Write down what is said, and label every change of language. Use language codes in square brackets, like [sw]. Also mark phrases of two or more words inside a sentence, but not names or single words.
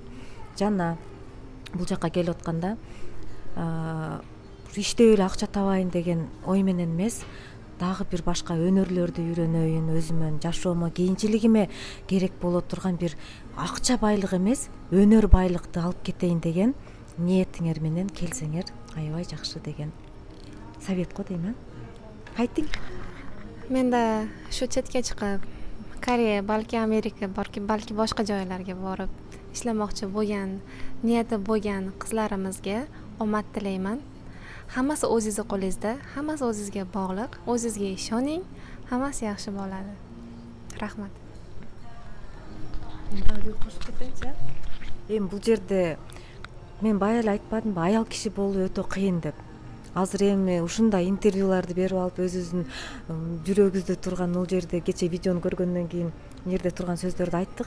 [ky] Жана бул жакка келип атканда иштеп эле акча табайын деген ой менен эмес, дагы бир башка өнөрлөрдү үйрөнөйүн, өзүмөн жашоомо, кийинчилигиме керек боло турган бир акча байлык эмес, өнөр байлыкты алып кетейин деген ниетиңер менен келсеңер аябай жакшы деген совет го дейм. Айтың. [uz] Men da shu chetga chiqib, Koreya, balki Amerika, balki boshqa joylarga borib ishlamoqchi bo'lgan, niyati bo'lgan qizlarimizga omad tilayman. Hammasi o'zingizning qo'lingizda, hammasi o'zingizga bog'liq, o'zingizga ishoning, hammasi yaxshi bo'ladi. Rahmat. [ky] Эми бул жерде мен бая эле айтпадымбы, аял киши болуу өтө кыйын деп. Азыр эми ушундай интервьюларды берип алып, өзүбүздүн жүрөгүбүздө турган бул жерде кече видеону көргөндөн кийин жерде турган сөздөрдү айттык.